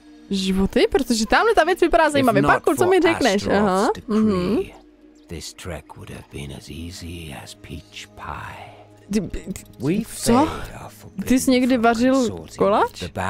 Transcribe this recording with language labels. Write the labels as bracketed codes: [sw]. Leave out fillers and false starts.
[cs] Životy, protože tamhle ta věc vypadá zajímavě. Parku, co mi řekneš? Aha. [en] This trek would have been as easy as peach pie. [cs] Co? Ty jsi někdy vařil koláč?